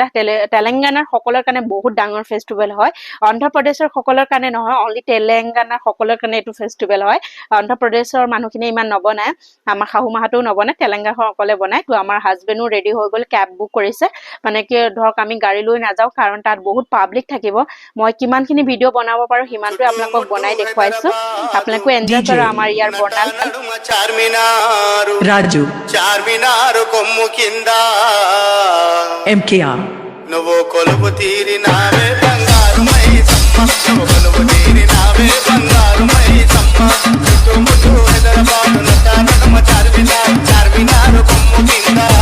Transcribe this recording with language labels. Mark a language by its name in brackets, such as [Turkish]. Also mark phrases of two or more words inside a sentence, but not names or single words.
[Assamese] তেলেংগানাৰ সকলৰ কাৰণে বহুত ডাঙৰ ফেষ্টিভেল হয় অন্ধ্ৰপ্ৰদেশৰ সকলৰ কাৰণে নহয় অনলি তেলেংগানাৰ সকলৰ কাৰণে এইটো ফেষ্টিভেল হয় অন্ধ্ৰপ্ৰদেশৰ মানুহখিনি ইমান নবনায় আমাৰ শাহু মাহাতেও নবনায় তেলেংগানা সকলে বনায় তো আমাৰ হাজবেণ্ডো ৰেডি হৈ গ'ল [English] cab book [Assamese] কৰিছে মানে কি ধৰক আমি গাড়ী লৈ নাযাওঁ কাৰণ তাত বহুত পাব্লিক থাকিব মই কিমানখিনি ভিডিঅ' বনাব পাৰো সিমানটোৱে আপোনালোকক বনাই দেখুৱাইছো আপোনালোকে এনজয় কৰা আমাৰ ইয়াৰ বৰ্ণাল [Telugu] రాజు చార్మినారు కొమ్ము కింద ఎంకేఆర్ నువ్వు కొలువు తీరినావే బంగారు మైసమ్మ నువ్వు కొలువు తీరినావే బంగారు మైసమ్మ చుట్టుముట్టు హైదరాబాదు నమ్మ చార్మినారు కొమ్ము కింద